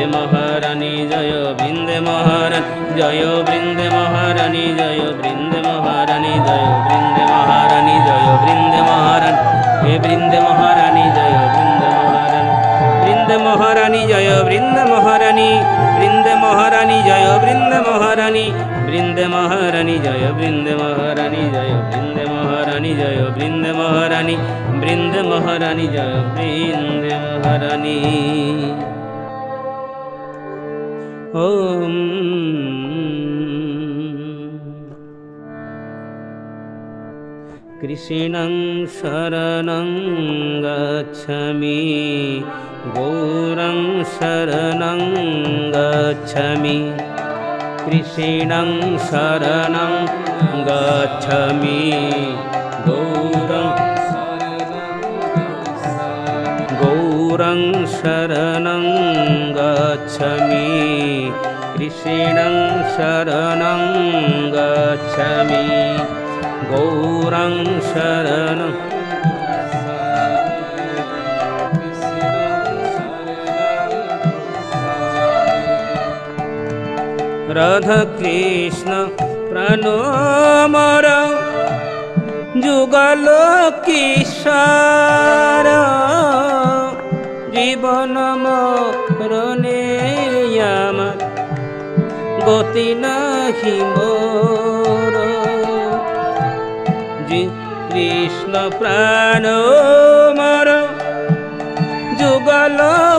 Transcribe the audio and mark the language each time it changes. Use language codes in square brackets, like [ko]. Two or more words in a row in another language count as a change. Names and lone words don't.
[bn] মহারানী জয় বৃন্দে মহারানী জয় বৃন্দে মহারানী জয় বৃন্দে মহারানী জয় বৃন্দে মহারানী জয় বৃন্দে মহারানী হে বৃন্দে মহারানী জয় বৃন্দে মহারানী জয় বৃন্দে মহারানী বৃন্দে মহারানী জয় বৃন্দে মহারানী বৃন্দে মহারানী জয় বৃন্দে মহারানী জয় বৃন্দে মহারানী জয় বৃন্দে মহারানী বৃন্দে মহারানী জয় বৃন্দে মহারানী [sa] ওম কৃষ্ণং শরণং গচ্ছামি গৌরং শরণং গচ্ছামি কৃষ্ণং শরণং গচ্ছামি গৌরং শরণং গচ্ছামি কৃষ্ণং শরণং গচ্ছামি গৌরং শরণং [bn] রাধা কৃষ্ণ প্রাণমর যুগল কিশোর জীবন মরণে আমার গতি নাহি মোর কৃষ্ণ প্রাণমর যুগল